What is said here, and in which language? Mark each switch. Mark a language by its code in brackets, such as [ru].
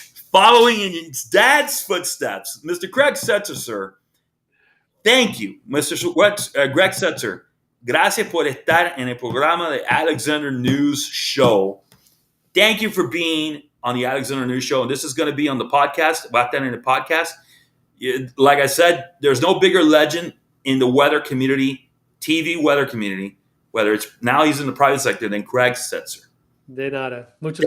[en] Following in his dad's footsteps, Mr. Craig Setzer, sir. Thank you, Mr. Greg Setzer. [es] Gracias por estar en el programa de Alexander News Show. [en] Thank you for being on the Alexander News Show. And this is going to be on the podcast, [es] va a estar en el podcast. [en] Like I said, there's no bigger legend in the weather community, TV weather community, whether it's now he's in the private sector, than Craig Setzer. [es] De nada. Muchas